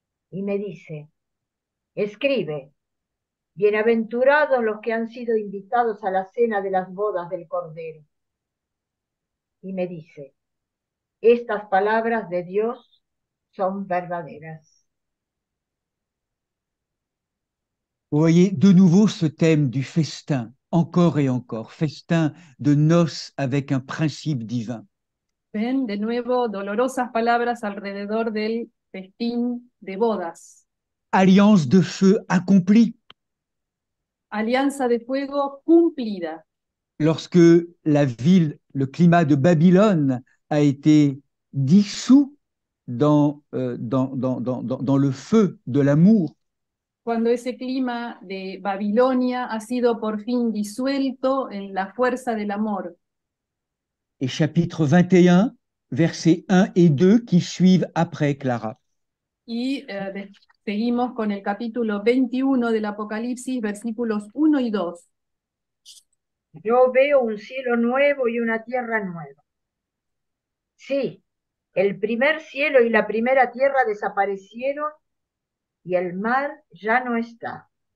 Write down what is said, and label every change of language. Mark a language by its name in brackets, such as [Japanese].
[Spanish] Y me dice, escribe, bienaventurados los que han sido invitados a la cena de las bodas del Cordero. Y me dice, estas palabras de Dios son verdaderas. [French] Vous voyez de nouveau ce thème du festin, encore et encore, festin de noces avec un principe divin. [Spanish] Ven de nuevo dolorosas palabras alrededor del festín de bodas. [French] Alliance de feu accomplie. [Spanish] Alianza de fuego cumplida. [French] Lorsque la ville, le climat de Babylone a été dissous dans le feu de l'amour, [Spanish] Cuando ese clima de Babilonia ha sido por fin disuelto en la fuerza del amor. [French] et chapitre 21, versets 1 et 2 qui suivent après Clara. [Spanish] Y seguimos con el capítulo 21 del Apocalipsis, versículos 1 y 2. Yo veo un cielo nuevo y una tierra nueva. Sí, el primer cielo y la primera tierra desaparecieron y el mar ya no está.